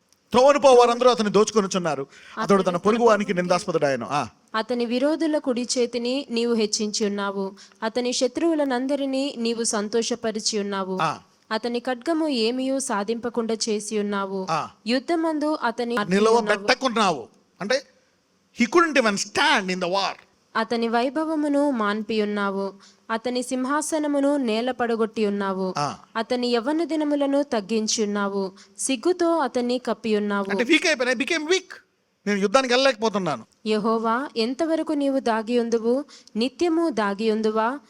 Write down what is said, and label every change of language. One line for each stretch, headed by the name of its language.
Telugu: త్రోవను పోవారందరూ అతన్ని దోచుకొనిచున్నారు. అతడు తన పొరుగువానికి నిందాస్పదుడాయను. అతని విరోధుల కుడి చేతిని నీవు హెచ్చించి ఉన్నావు. అతని శత్రువులనందరినీ నీవు సంతోషపరిచి ఉన్నావు. అతని ఖడ్గము ఏమీయూ సాధింపకుండా చేసి ఉన్నావు. యుద్ధమందు అతని నిలవబెట్టకున్నావు.
English: అంటే he couldn't even stand in the war.
Telugu: అతని వైభవమును మాన్పి ఉన్నావు. అతని సింహాసనమును నేల పడగొట్టి ఉన్నావు. అతని యవ్వన దినములను తగ్గించి ఉన్నావు. సిగ్గుతో అతన్ని కప్పి ఉన్నావు. అంటే వీక్ అయిపోయినా,
English: Became weak.
Telugu: నేను యుద్ధానికి వెళ్ళలేకపోతున్నాను. యెహోవా, ఎంతవరకు నీవు దాగి ఉందువు? నిత్యము దాగి ఉందువా?